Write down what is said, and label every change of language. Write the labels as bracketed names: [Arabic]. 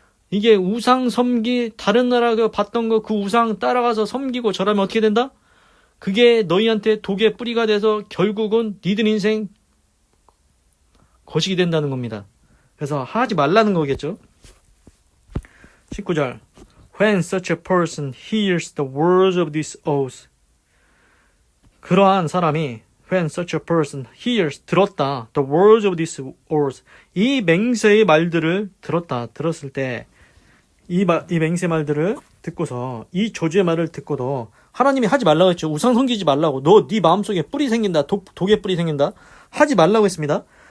[Korean] 이게 우상 다른 나라가 봤던 거 그 우상 따라가서 섬기고 저라면 어떻게 된다? 그게 너희한테 독의 뿌리가 돼서 결국은 니들 인생 거식이 된다는 겁니다. 그래서 하지 말라는 거겠죠. [English] 19절 When such a person hears the words of this oath, [Korean] 그러한 사람이 [English] When such a person hears, [Korean] 들었다. [English] The words of this oath, [Korean] 이 맹세의 말들을 들었을 때 이 맹세 말들을 듣고서 이 저주의 말을 듣고도 하나님이 하지 말라고 했죠. 우상 섬기지 말라고. 네 마음속에 뿌리 생긴다. 독의 뿌리 생긴다. 하지 말라고 했습니다.